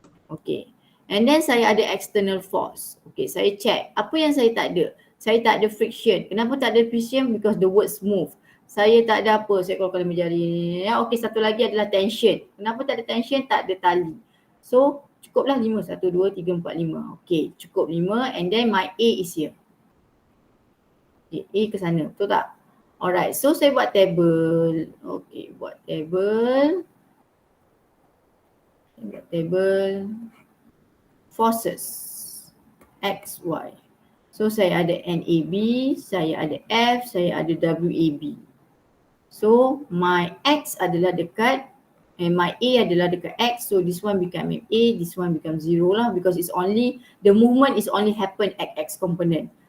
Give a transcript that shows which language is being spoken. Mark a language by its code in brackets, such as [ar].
[ms] Okay. And then saya ada external force. Okay, saya check. Apa yang saya tak ada? Saya tak ada friction. Kenapa tak ada friction? Because the word smooth. Saya tak ada apa? Saya keluarkan lembar jari ni. Okay, satu lagi adalah tension. Kenapa tak ada tension? Tak ada tali. So, cukuplah 5. 1, 2, 3, 4, 5. [en] Okay, cukup 5 and then my A is here. [ms] Okay, A ke sana. Betul tak? Alright, so saya buat table. Okay, buat table. Saya buat table. Forces. X, Y. So saya ada NAB, saya ada F, saya ada WAB. [en] So my X adalah dekat and my A adalah dekat X. So this one become A, this one become 0 lah because it's only, the movement is only happen at X component.